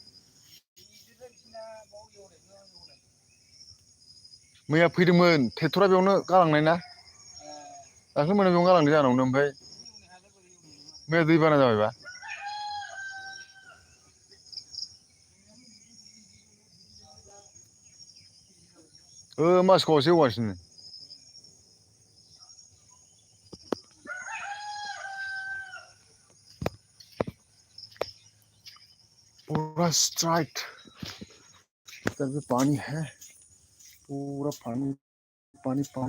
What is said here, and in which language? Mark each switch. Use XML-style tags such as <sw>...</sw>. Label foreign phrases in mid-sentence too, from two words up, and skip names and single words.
<brx>मैया फैदोंमोन ट्रेक्टरा बेयावनो गालांनाय ना, दाख्लै मोना बेयावनो गालांदों जाहानावनो, ओमफ्राय मैया दै बाना जाबायबा। मासखौसो एवगासिनो।</brx> <hi>पूरा स्ट्राइट इधर भी पानी है, पूरा पानी पानी पानी।</hi>